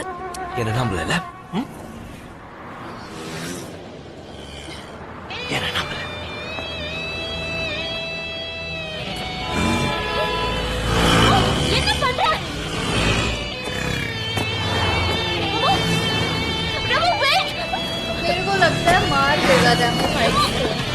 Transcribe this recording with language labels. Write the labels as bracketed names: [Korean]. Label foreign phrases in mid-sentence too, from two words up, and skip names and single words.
[Tamil] என்ன நம்பல? என்ன நம்பல? என்ன பண்ற? பிரபு, [English] wait! [Hindi] मेरे को लगता है मार देगा रैम्बो फाइट को.